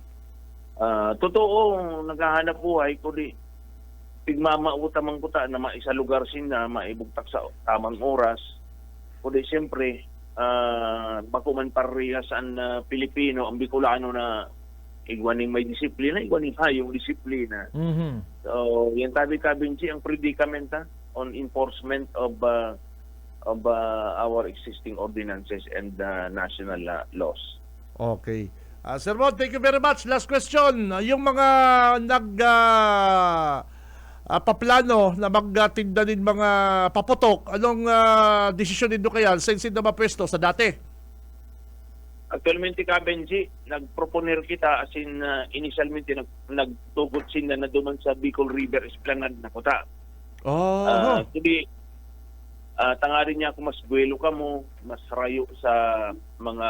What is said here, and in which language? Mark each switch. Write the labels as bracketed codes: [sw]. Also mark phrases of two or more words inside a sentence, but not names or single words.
[bik] Totoo, naghahanap buhay, kundi pigmamautamang kuta na maisa lugar sina, maibugtak sa tamang oras. Kundi siyempre, bakuman pareha saan Pilipino, ang Bicolano na igwaning may disiplina, igwaning hayong disiplina. So, yan tabi Kabinchi, ang [en] predicament on enforcement of our existing ordinances and national laws. Okay. Sir Mon, thank you very much. Last question. [tl] Yung mga paplano na magtinda din mga paputok, anong desisyon nito kaya? Since na mapwesto sa dati? [bik] Actualmente, Kabenji, nagproponer kita [en] as in [bik] initialmente nagtugot sila na duman sa Bicol River Esplanade na kuta. Kundi tangarin niya kung mas buwelo ka mo, mas rayo sa mga